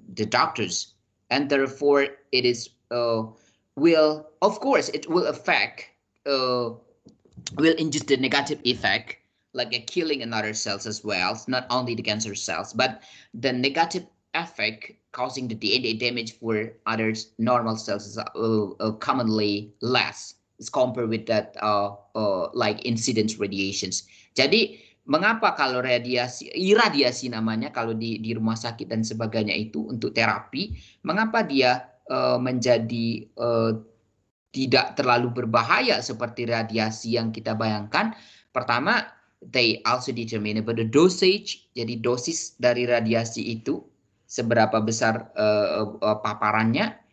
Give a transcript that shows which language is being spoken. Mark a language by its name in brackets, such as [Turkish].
[English] doctors, and therefore it is will of course it will affect will induce the negative effect like killing another cells as well. It's not only the cancer cells, but the negative effect causing the DNA damage for other normal cells is commonly less as compared with that like incidence radiations. [Indonesian] Jadi mengapa kalau irradiasi namanya kalau di rumah sakit dan sebagainya itu untuk terapi, mengapa dia menjadi tidak terlalu berbahaya seperti radiasi yang kita bayangkan? Pertama, [English] they also determine about the dosage. [Indonesian] Jadi dosis dari radiasi itu seberapa besar paparannya.